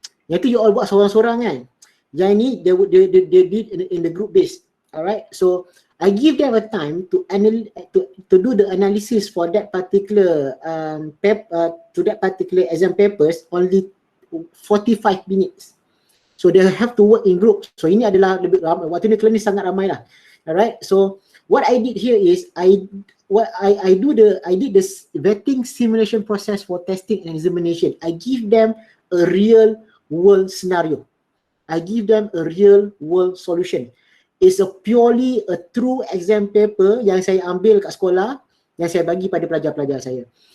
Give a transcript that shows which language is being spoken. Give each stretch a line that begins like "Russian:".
Malay: Yang tu you all buat seorang-seorang kan? Yang ini
English: they did in the group base. Alright, so I give them a time to do the analysis for that particular to that particular exam papers, only 45 minutes. So they have to work in group.
Malay: So ini adalah lebih ramai. Waktu ni kelas ni sangat ramai lah.
English: Alright. So what I did here is I did this vetting simulation process for testing and examination. I give them a real world scenario. I give them a real world solution. It's purely a true exam paper
Malay: yang saya ambil kat sekolah, yang saya bagi pada pelajar-pelajar saya.